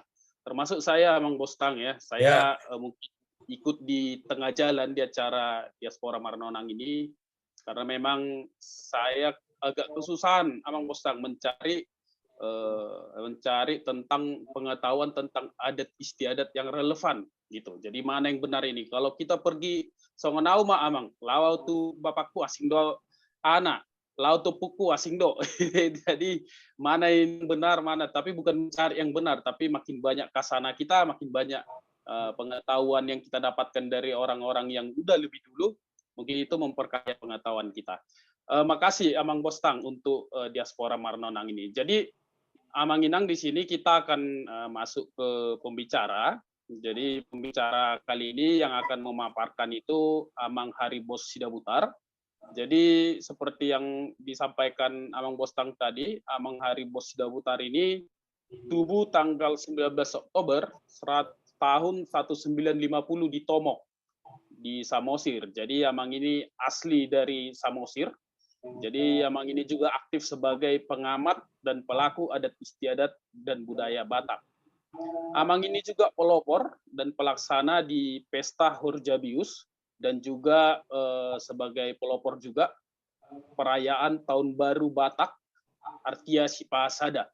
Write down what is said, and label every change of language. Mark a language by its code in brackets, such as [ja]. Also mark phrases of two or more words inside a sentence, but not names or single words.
[id] Termasuk saya Mang Bostang ya. Saya mungkin ikut di tengah jalan di acara diaspora Marnonang ini karena memang saya agak kesusahan Mang Bostang mencari tentang pengetahuan tentang adat istiadat yang relevan gitu. Jadi mana yang benar ini? Kalau kita pergi [bbc] songonau mah amang, lawau tu bapakku asing do anak, lau tu puku asing do. [id] Jadi mana yang benar mana? Tapi bukan mencari yang benar, tapi makin banyak kasana kita, makin banyak pengetahuan yang kita dapatkan dari orang-orang yang udah lebih dulu, mungkin itu memperkaya pengetahuan kita. Makasih Amang Bostang untuk diaspora Marnonang ini. Jadi Amang Inang di sini kita akan masuk ke pembicara. Jadi pembicara kali ini yang akan memaparkan itu Amang Haribo Sida Butar. Jadi seperti yang disampaikan Amang Bostang tadi, Amang Haribo Sida Butar ini tubuh tanggal 19 Oktober tahun 1950 di Tomok di Samosir. Jadi Amang ini asli dari Samosir. Jadi Amang ini juga aktif sebagai pengamat dan pelaku adat istiadat dan budaya Batak. Amang ini juga pelopor dan pelaksana di Pesta Horjabius dan juga sebagai pelopor juga perayaan Tahun Baru Batak Artia Sipasada.